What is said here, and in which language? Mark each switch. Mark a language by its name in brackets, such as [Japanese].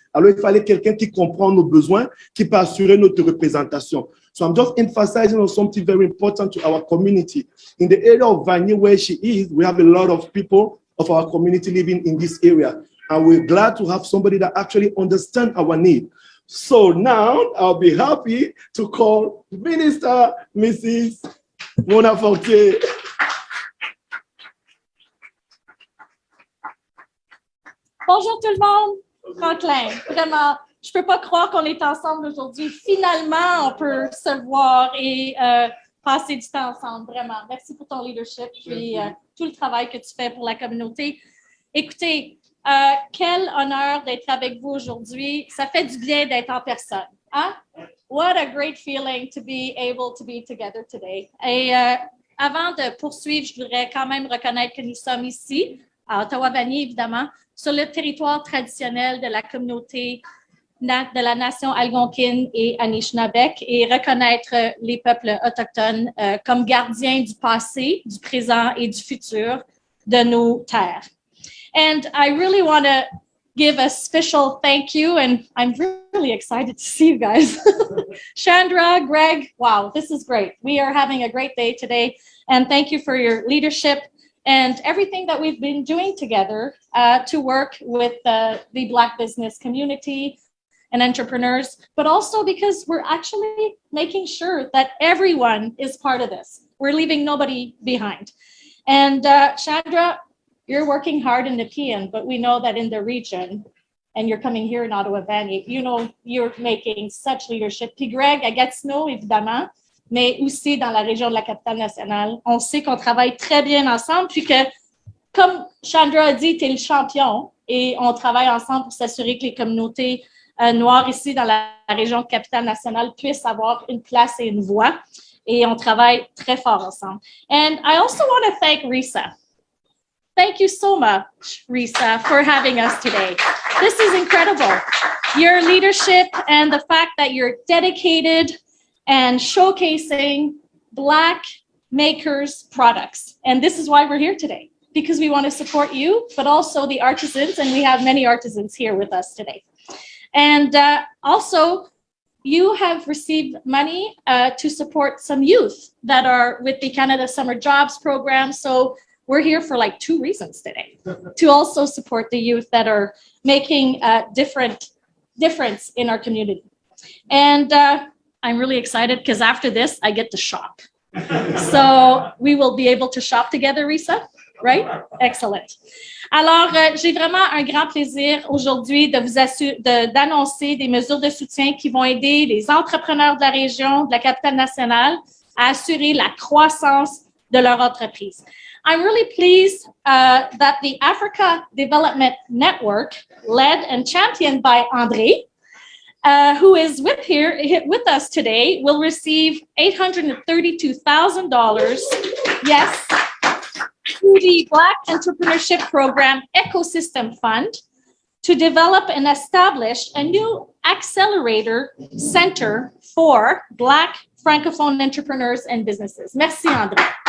[French] Alors, il fallait quelqu'un qui comprend nos besoins, qui peut assurer notre représentation. [English] So I'm just emphasizing on something very important to our community. In the area of Vanier where she is, we have a lot of people of our community living in this area. And we're glad to have somebody that actually understands our need. So now I'll be happy to call Minister Mrs. Mona Fortier. [French] Bonjour tout le monde. Franklin, vraiment, je peux pas croire qu'on est ensemble aujourd'hui. Finalement, on peut se voir et passer du temps ensemble, vraiment. Merci pour ton leadership et tout le travail que tu fais pour la communauté. Écoutez, quel honneur d'être avec vous aujourd'hui. Ça fait du bien d'être en personne. Hein? [English] What a great feeling to be able to be together today. [French] Et avant de poursuivre, je voudrais quand même reconnaître que nous sommes ici, à Ottawa-Vanier, évidemment, sur le territoire traditionnel de la communauté de la nation algonquine et Anishinaabe et reconnaître les peuples autochtones comme gardiens du passé, du présent et du futur de nos terres. [English] And I really want to give a special thank you, and I'm really excited to see you guys. Chandra, Greg, wow, this is great. We are having a great day today, and thank you for your leadership and everything that we've been doing together to work with the Black business community and entrepreneurs, but also because we're actually making sure that everyone is part of this. We're leaving nobody behind. And Chandra, you're working hard in the PN, but we know that in the region, and you're coming here in Ottawa-Vanier, you know, you're making such leadership. [French] Puis Greg, à Gatineau, évidemment, mais aussi dans la région de la capitale nationale. On sait qu'on travaille très bien ensemble, puis que, comme Chandra a dit, tu es le champion, et on travaille ensemble pour s'assurer que les communautés noires ici dans la région de capitale nationale puissent avoir une place et une voix, et on travaille très fort ensemble. [English] And I also want to thank Risa. Thank you so much, Risa, for having us today. This is incredible. Your leadership and the fact that you're dedicated and showcasing Black makers' products. And this is why we're here today, because we want to support you, but also the artisans, and we have many artisans here with us today. And also, you have received money to support some youth that are with the Canada Summer Jobs Program. So we're here for like 2 reasons today, to also support the youth that are making a difference in our community. And I'm really excited because after this, I get to shop. So we will be able to shop together, Risa, right? Excellent. [French] Alors, j'ai vraiment un grand plaisir aujourd'hui d'annoncer des mesures de soutien qui vont aider les entrepreneurs de la région, de la capitale nationale, à assurer la croissance de leur entreprise. [English] I'm really pleased that the Africa Development Network, led and championed by André, who is with us today, will receive $832,000, yes, through the Black Entrepreneurship Program Ecosystem Fund to develop and establish a new accelerator center for Black Francophone entrepreneurs and businesses. [French] Merci, André.